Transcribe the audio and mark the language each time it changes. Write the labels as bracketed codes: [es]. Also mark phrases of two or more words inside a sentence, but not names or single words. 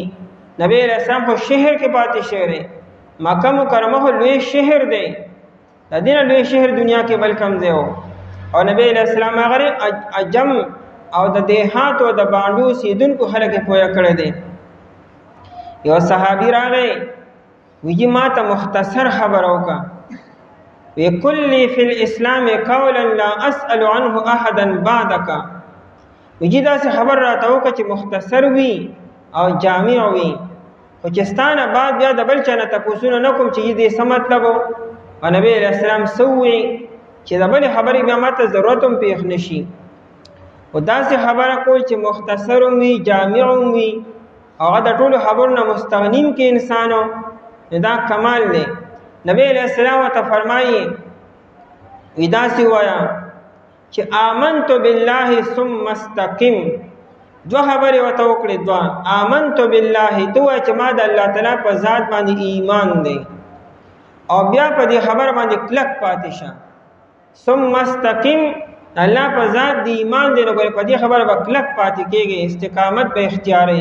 [ps] نبی [ar] علیہ السلام [ps] خو شهر کې پاتې شوی دی، مکه مکرمه خو لوی شهر دی، د دې نه لوی شهر دنیا کې بل کم ځای و. او نبی [ar] علیہ السلام [ps] هغه عجم او د دیهاتو د باندې اوسېدونکو خلک یې پوهه کړی دی. یو صحابي راغی ویجی ما ته مختصر خبره وکړه، وی [ar] کلی فی الاسلام قولا لا اسأل عنه احدا بعدک. [ps] ویجی داسې خبر راته وکړه چې مختصر وي او جامع وي، خو چې ستانه بعد بیا د بل چا نه تپوسونه نه کوم چې دې څه مطلب و. او نبی [ar] علیہ السلام [ps] څه ووایي چې د بلې خبرې بیا ما ته ضرورت هم پېښ نه شي. خو داسې خبره کول چې مختصر هم وي جامع هم وي هغه د ټولو خبرو نه مستغنیم کې انسان و، دا کمال دی. نبی [ar] علیہ السلام [ps] ورته فرمایي وی داسې ووایه چې [ar] آمنت بالله ثم استقم. [ps] دو خبرې ورته وکړې، دوه [ar] آمنت بالله [ps] ته وایه چې ما د الله تعالی په ذات باندې ایمان دی او بیا په دې خبر باندې کلک پاتې شه. [ar] ثم استقم [ps] الله په ذات دی ایمان دی نو په دې خبره به کلک پاتې کېږي، استقامت به اختیارې.